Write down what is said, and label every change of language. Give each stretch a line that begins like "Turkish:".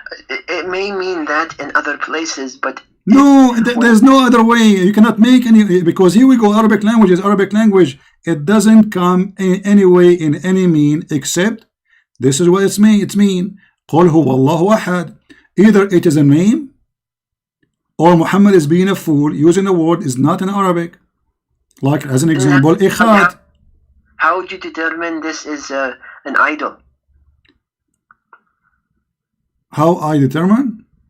English: It may mean that in other places, but no, there's no other way. You cannot make any, because here we go. Arabic language is Arabic language. It doesn't come in any way in any mean except this is what it's mean. It's mean
Arabic: قُلْ هُوَ اللَّهُ أَحَدٌ.
English: Either it is a name, or Muhammad is being a fool using the word is not in Arabic. Like as an example, ikhad. How would you determine this is an idol? How I determine?